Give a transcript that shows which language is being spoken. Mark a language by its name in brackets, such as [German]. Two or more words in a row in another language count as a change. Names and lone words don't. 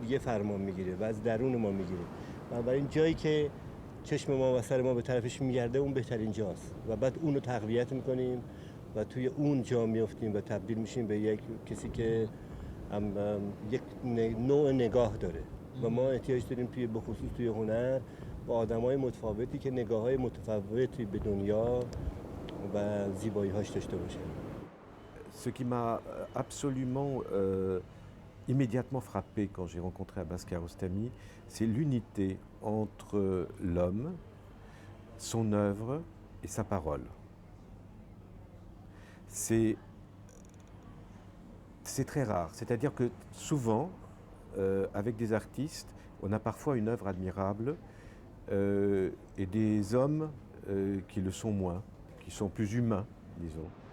[Persian] دیگه فرمان میگیره و از درون ما میگیره و برای این جایی که چشم ما و سر ما به طرفش میگرده اون بهترین جاست و بعد اون رو تقویت میکنیم و توی اون جا میافتیم و تبدیل میشیم به یک کسی که یک نوع نگاه داره و ما احتیاج داریم به خصوص توی هنر با آدمای متفاوتی که نگاه‌های متفاوتی به دنیا و زیبایی‌هاش داشته باشه. [French] Ce qui m'a absolument immédiatement frappé quand j'ai rencontré Abbas Kiarostami, c'est l'unité entre l'homme, son œuvre et sa parole. C'est très rare, c'est-à-dire que souvent, avec des artistes, on a parfois une œuvre admirable et des hommes qui le sont moins, qui sont plus humains, disons.